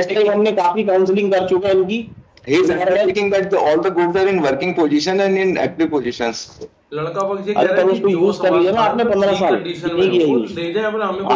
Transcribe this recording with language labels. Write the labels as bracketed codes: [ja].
[hi] हमने काफी काउंसलिंग कर चुके हैं इनकी। [en] he is indicating that all the goods are in working position and in active positions। [hi] लड़का पक्ष ये कह रहा है कि उसको यूज कर लिया ना आपने 15 साल नहीं किया यूज, दे जाए अपना, हमें कोई